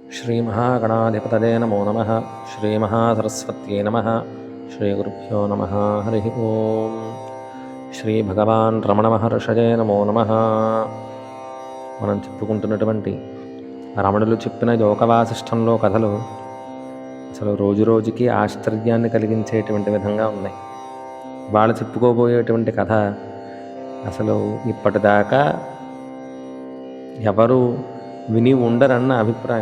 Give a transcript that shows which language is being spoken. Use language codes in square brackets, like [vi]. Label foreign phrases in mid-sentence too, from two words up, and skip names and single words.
[sa] श्रीमहागणाधिपतये नमो नमः। श्रीमहासरस्वत्यै नमः। श्रीगुरुभ्यो नमः। हरिः ओम्। श्रीभगवान् रमणमहर्षये नमो नमः। [te] మనం చెప్పుకుంటున్నటువంటి రమణులు చెప్పిన యోగవాసిష్టంలో కథలు అసలు రోజు రోజుకి ఆశ్చర్యాన్ని కలిగించేటువంటి విధంగా ఉన్నాయి. వాళ్ళు చెప్పుకోబోయేటువంటి కథ అసలు ఇప్పటిదాకా ఎవరు విని ఉండరన్న అభిప్రాయం.